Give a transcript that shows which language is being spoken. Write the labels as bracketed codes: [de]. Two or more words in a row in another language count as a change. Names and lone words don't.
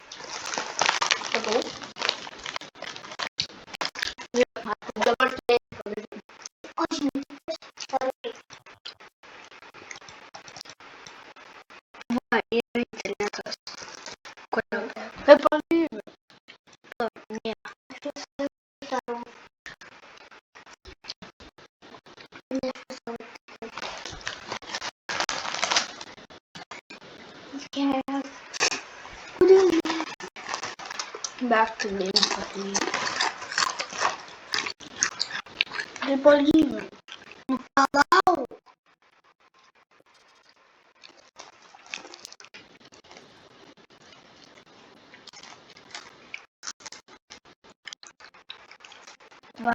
[lt] Dabar tai padaryti. O žinai, Va, yra internetas. Kodėl? Kaip padaryti? Nėra. [en] Back to game [lt] padaryti. Kaip padaryti? Nu, palauk. Va.